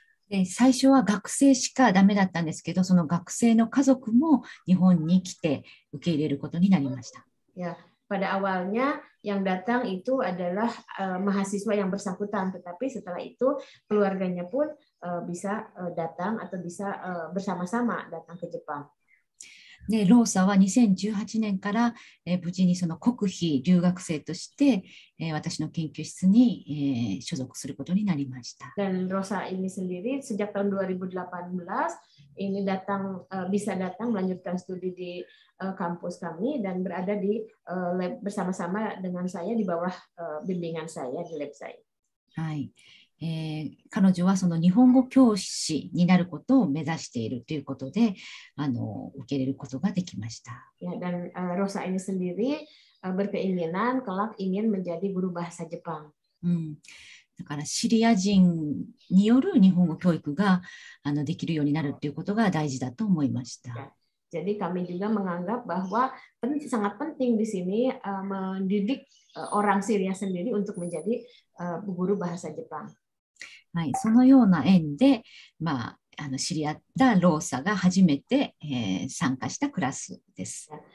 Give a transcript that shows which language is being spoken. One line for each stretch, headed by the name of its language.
Japanese: で最初は学生しかダメだったんですけど、その学生の家族も日本に来て受け入れることになりました。
Indonesian: Ya, pada awalnya yang datang itu adalah mahasiswa yang bersangkutan, tetapi setelah itu keluarganya pun bisa datang atau bisa bersama-sama datang ke Jepang.
Japanese: でローサは2018年から、無事にその国費留学生として、私の研究室に、所属することになりました。
Indonesian: Dan Rosa ini sendiri sejak tahun 2018 ini bisa datang melanjutkan studi di kampus kami dan berada di lab bersama-sama dengan saya di bawah bimbingan saya di lab saya.
Japanese: はい。彼女はその日本語教師になることを目指しているということで、受け入れることができました。
Indonesian: Ya, dan Rosa ini sendiri berkeinginan kelak ingin menjadi guru bahasa Jepang.
Japanese: だからシリア人による日本語教育ができるようになるということが大事だと思いました。
Indonesian: Jadi kami juga menganggap bahwa sangat penting di sini mendidik orang Syria sendiri untuk menjadi guru bahasa Jepang.
Japanese: はい、そのような縁で、知り合ったローサが初めて、参加したクラスです。